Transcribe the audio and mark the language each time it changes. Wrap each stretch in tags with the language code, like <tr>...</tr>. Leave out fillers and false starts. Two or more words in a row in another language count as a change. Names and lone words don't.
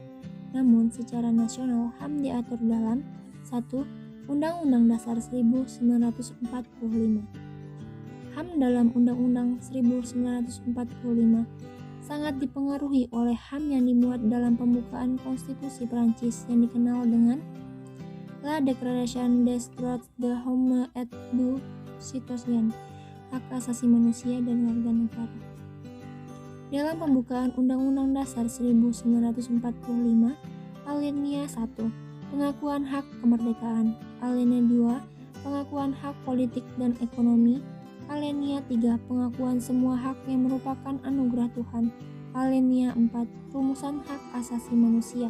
<id>Namun secara nasional, HAM diatur dalam 1. Undang-Undang Dasar 1945. HAM dalam Undang-Undang 1945 sangat dipengaruhi oleh HAM yang dimuat dalam pembukaan konstitusi Prancis yang dikenal dengan La Déclaration des droits de l'homme et du citoyen, hak asasi manusia dan warga negara. Dalam pembukaan Undang-Undang Dasar 1945, alinea 1, pengakuan hak kemerdekaan, alinea 2, pengakuan hak politik dan ekonomi, alinea 3, pengakuan semua hak yang merupakan anugerah Tuhan, alinea 4, rumusan hak asasi manusia.</id>